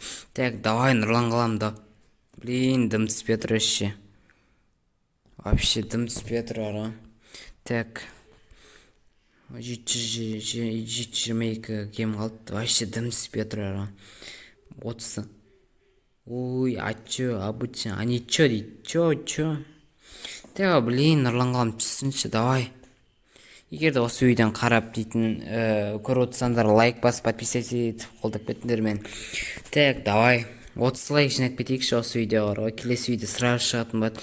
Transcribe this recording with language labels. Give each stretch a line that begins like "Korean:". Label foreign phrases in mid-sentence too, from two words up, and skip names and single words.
Russian: Так, давай
Kazakh: Нұрлан Қаламда. Блин, дым түспей жатыр ше. Вообще дым түспей жатыр ара. Так, 722 кем қалды. Вообще дым түспей жатыр ара. 30. Ой,
Russian: а чё, обычно, они чё дейді, чё? Так, блин,
Kazakh: Нұрлан Қалам түссінші, давай. Егер де осы видеоны қарап дейтін көріп отырсаңдар, лайк басып, подписаться етіп қолдап кетіңдер мен.
Russian: Так, давай.
Kazakh: 30 лайк жинап кетейікші осы видеоға. Келесі видео сразу шығатын болады.